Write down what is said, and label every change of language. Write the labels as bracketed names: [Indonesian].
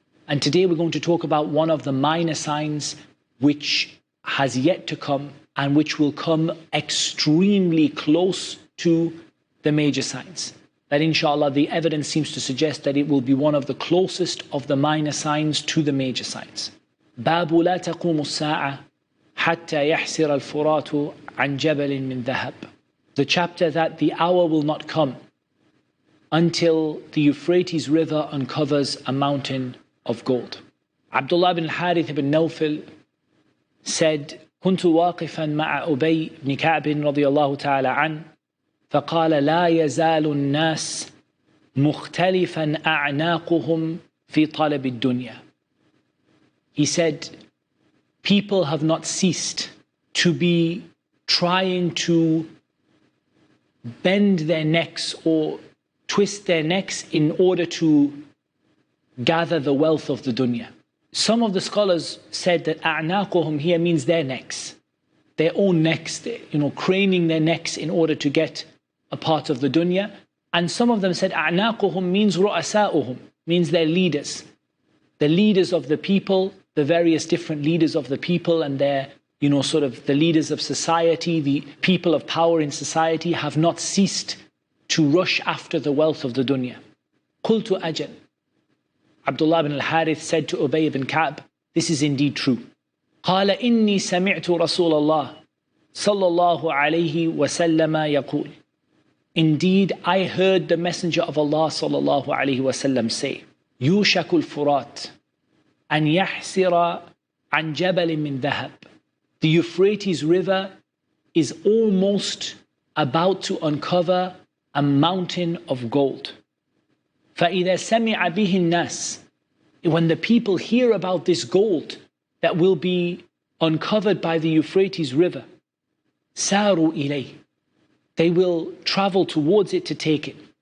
[English] And today we're going to talk about one of the minor signs which has yet to come and which will come extremely close to the major signs. That inshallah the evidence seems to suggest that it will be one of the closest of the minor signs to the major signs. [Arabic] باب لا تقوم الساعة حتى يحسر الفرات عن جبل من ذهب. [English] The chapter that the hour will not come until the Euphrates River uncovers a mountain of gold. Abdullah ibn al-Harith ibn Nawfal said, [Arabic] كنت واقفا مع أبي بن كعب رضي الله تعالى عنه فقال لا يزال الناس مختلفا أعناقهم في طلب الدنيا. [English] He said, people have not ceased to be trying to bend their necks or twist their necks in order to gather the wealth of the dunya. Some of the scholars said that أعناقهم here means their necks, their own necks, craning their necks in order to get a part of the dunya. And some of them said أعناقهم means رؤساؤهم, means their leaders, the leaders of the people, the various different leaders of the people and their, sort of the leaders of society, the people of power in society have not ceased to rush after the wealth of the dunya. [Arabic] قلت أجل. [English] Abdullah ibn al-Harith said to Ubay ibn Ka'b, this is indeed true. [Arabic] قال إني سمعت رسول الله صلى الله عليه وسلم يقول. [English] Indeed, I heard the Messenger of Allah [Arabic] صلى الله عليه وسلم say, يوشك الفرات أن يحسر عن جبل من ذهب. [English] The Euphrates River is almost about to uncover a mountain of gold. [Arabic] فإذا سمع به الناس, [English] when the people hear about this gold that will be uncovered by the Euphrates River, [Arabic] ساروا إليه, [English] they will travel towards it to take it.